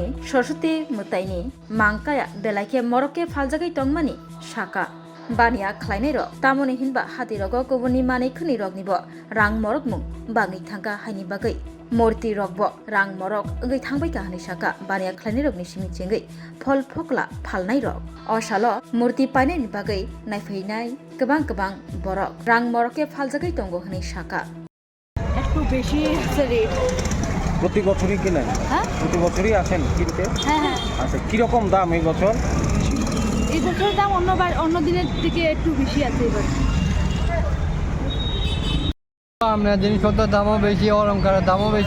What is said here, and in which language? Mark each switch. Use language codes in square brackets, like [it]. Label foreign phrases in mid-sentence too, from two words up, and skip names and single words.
[trp] Saraswati mutaini mangkaya belaike moroke phaljagai tongmani saka bania khlainai ro tamoni hinba hati rogo goboni mani khuni rognibo rang morok mung bangi thangka haini bagai Murti rokbo rang morok ngai thangbai ka hani saka bania khlainai rokni simi chengai fol phokla phalnai rok osalo murti painai ni bagai naifeinai gobang borok rang moroke phaljagai tongo hani saka [bn] একটু বেশি আছে রেট প্রতি বছরই কিনেন? হ্যাঁ, প্রতি বছরই আসেন কিনতে? হ্যাঁ। আচ্ছা, কিরকম দাম এই বছর? এই বছর দাম অন্য দিনের থেকে একটু বেশি আছে এবার। আমরা জিনিসপত্রের দামও বেশি, অলঙ্কারের দামও বেশি।